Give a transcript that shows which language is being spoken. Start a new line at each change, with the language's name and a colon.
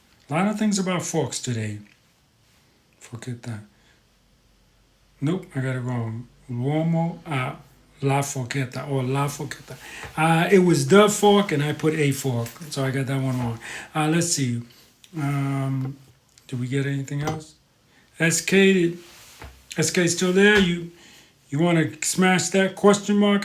English: A lot of things about forks today. Forget that. Nope, I got it wrong.
Italian: L'uomo ha la forchetta,
English: or
Italian: la forchetta.
English: It was the fork, and I put a fork, so I got that one wrong. Let's see. Did we get anything else? SK still there? You want to smash that question mark,